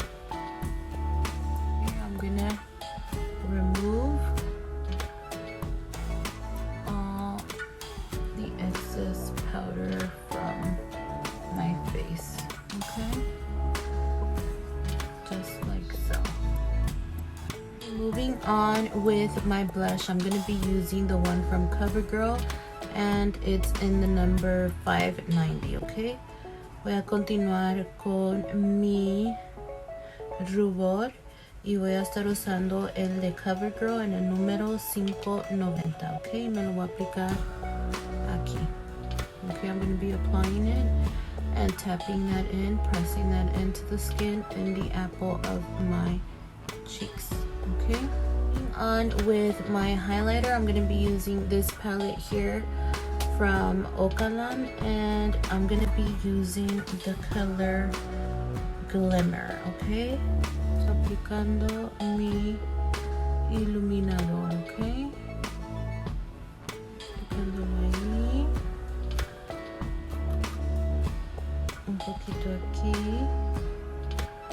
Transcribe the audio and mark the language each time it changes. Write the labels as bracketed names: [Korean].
[English] Okay, I'm gonna remove all the excess powder from my face. Okay, just like so. Moving on with my blush, I'm going to be using the one from Covergirl, and it's in the number 590. [Spanish] Okay, voy a continuar con mi rubor y voy a estar usando el de Covergirl en el número 590. Okay, me lo voy a aplicar aquí. [English] Okay, I'm going to be applying it and tapping that in, pressing that into the skin in the apple of my cheeks. Okay, on with my highlighter, I'm going to be using this palette here from Okalan, and I'm going to be using the color Glimmer. [Spanish] Okay, so aplicando mi iluminador. Okay, aplicándolo ahí, un poquito aquí.